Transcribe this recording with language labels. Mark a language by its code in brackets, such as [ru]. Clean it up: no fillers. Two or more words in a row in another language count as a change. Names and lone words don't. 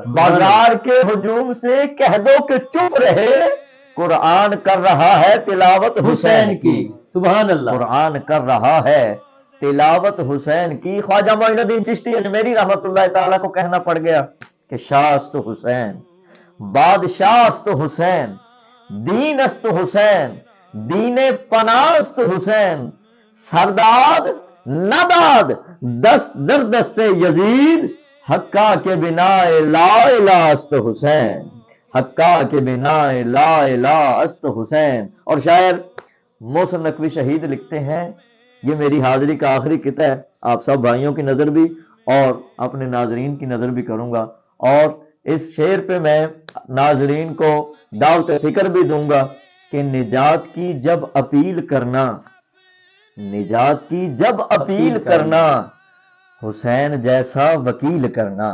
[ur] بازار کے ہجوم سے کہہ دو کہ چپ رہے، قرآن کر رہا ہے تلاوت حسین کی، [ar] سبحان اللہ۔ [ur] قرآن کر رہا ہے تلاوت حسین کی۔ خواجہ معین الدین چشتی اجمیری رحمت اللہ تعالیٰ کو کہنا پڑ گیا کہ [fa] شاہ است حسین، بادشاہ است حسین، دین است حسین، دین پناہ است حسین، سرداد نداد دست در دست یزید، حقا کے بنا لا الہ است حسین، حقا کے بنا لا الہ است حسین۔ [ur] اور شاعر محسن نقوی شہید لکھتے ہیں، یہ میری حاضری کا آخری قطعہ ہے، آپ سب بھائیوں کی نظر بھی اور اپنے ناظرین کی نظر بھی کروں گا، اور اس شعر پہ میں ناظرین کو دعوت فکر بھی دوں گا کہ نجات کی جب اپیل کرنا، نجات کی جب اپیل کرنا، حسین جیسا وکیل کرنا۔